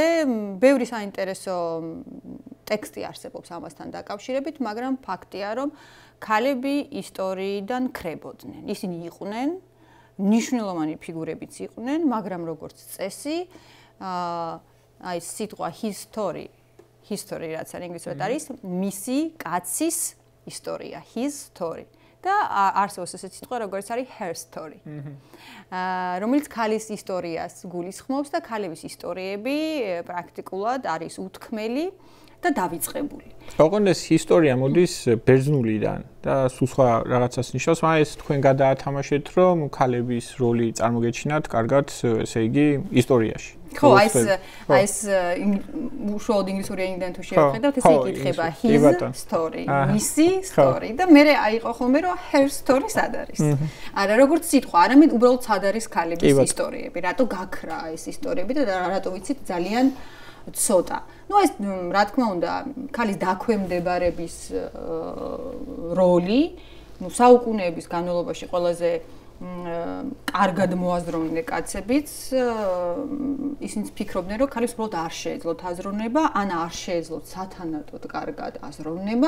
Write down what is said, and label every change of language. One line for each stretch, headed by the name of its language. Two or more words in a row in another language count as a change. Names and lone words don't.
Georgian: ბევრი საინტერესო ტექსტი არსებობს ამასთან დაკავშირებით, მაგრამ ფაქტია რომ ქალები ისტორიიდან ქრებოდნენ. ისინი იყვნენ, მნიშვნელოვანი ფიგურებიც იყვნენ, მაგრამ როგორც წესი, აი სიტყვა history რაც ინგლისურად არის, მისი კაცის ისტორია,
English: his story.
Georgian: და არსებობს ესეთი სიტყვა, როგორც არის
English: her story.
Georgian: რომელიც ქალის ისტორიას გულისხმობს და ქალების ისტორიები პრაქტიკულად არის უთქმელი და დავიწყებული. ოღონდ ეს ისტორია მოდის ბერძნულიდან და სულ სხვა რაღაცას ნიშნავს, მაგრამ ეს თქვენ გადაათამაშეთ, რომ ქალების როლი წარმოგეჩინათ კარგად, ესე იგი, ისტორიაში. ხო, აი ეს უშუალოდ ინგლისური ენიდან თუ შევხედავთ, ესე იკითხება
English: his story,
Georgian: მისი story და მე აიყო ხოლმე რომ
English: her story
Georgian: სად არის. არა როგორც სიტყვა, არამედ უბრალოდ სად არის ქალების ისტორიები, რატო გაქრა ეს ისტორიები და რატო ვიცით ძალიან ცოტა. ნუ ეს რა თქმა უნდა, ქალის დაქვემდებარების როლი, ნუ საუკუნეების განმავლობაში ყველაზე კარგად მოაზროვნე კაცებიც ისინი ფიქრობდნენ რომ ქალის უბრალოდ არ შეეძლოთ აზროვნება, ან არ შეეძლოთ სათანადოდ კარგად აზროვნება.